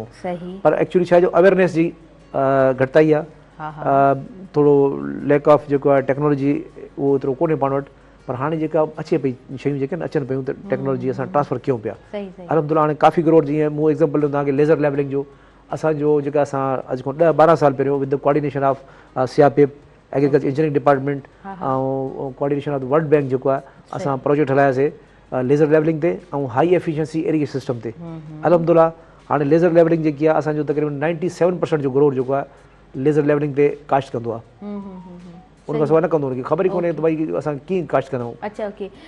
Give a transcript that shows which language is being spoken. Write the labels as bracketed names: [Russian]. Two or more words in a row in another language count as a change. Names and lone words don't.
[Sindhi] पर एक्चुअली छा जो अवेयरनेस जी घटिताई आहे, थोरो [English] lack of [Sindhi] जेको आहे टेक्नोलॉजी उहो एतिरो कोन्हे पाण वटि। पर हाणे जेका अचे पई शयूं जेके अचनि पियूं त टेक्नोलॉजी असां ट्रांसफर कयूं पिया अलहमदुल्ला। हाणे काफ़ी ग्रोथ जीअं मूं एग्ज़ाम्पल ॾिनो तव्हांखे [English] laser leveling [Sindhi] जो, असांजो जेका असां अॼु खां 10-12 साल पहिरियों [English] with the coordination of CRPF agriculture engineering department [Sindhi] ऐं [English] coordination of the World Bank [Sindhi] जेको आहे असां प्रोजेक्ट हलायासीं [English] laser leveling [Sindhi] ते ऐं [English] high efficiency irrigation system [Sindhi] ते। अलहमदुल्ला हाणे [English] laser leveling [Sindhi] जेकी आहे असांजो तक़रीबन 97% जो ग्रोथ जेको आहे [English] laser leveling [Sindhi] ते काश्त कंदो आहे। उनखां सवाइ न कंदो, हुनखे ख़बर ई कोन्हे त भई असां कीअं काश्त कंदा आहियूं।